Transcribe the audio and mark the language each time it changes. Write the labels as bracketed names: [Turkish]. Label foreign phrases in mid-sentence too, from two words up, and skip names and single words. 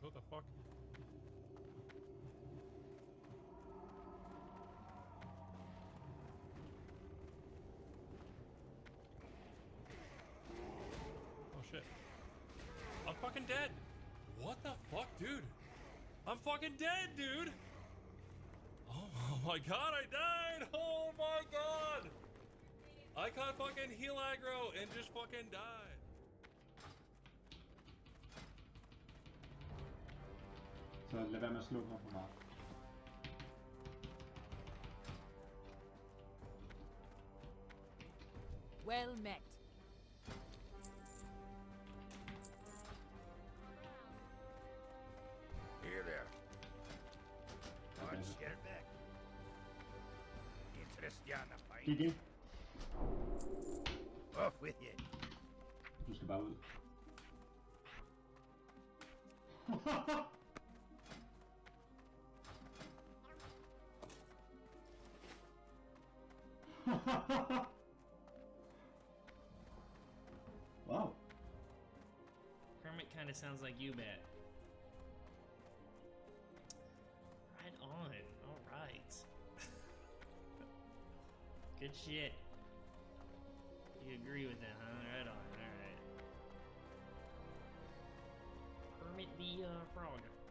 [English] What the fuck? Oh shit. I'm fucking dead! What the fuck, dude? I'm fucking dead, dude! Oh my god, I died! Oh my god! I caught fucking heal aggro and just fucking died. [Danish] Så lad være med at slå mig for meget. [English] Well met. Here there. On Sherbek. Interestiana [Danish] Gik ind. [English] Off with you. [Danish] Du skal bare ud. Wow. [English] Kermit kind of sounds like you, Bat. Right on. All right. Good shit. You agree with that, huh? Right on. All right. Kermit the Frog.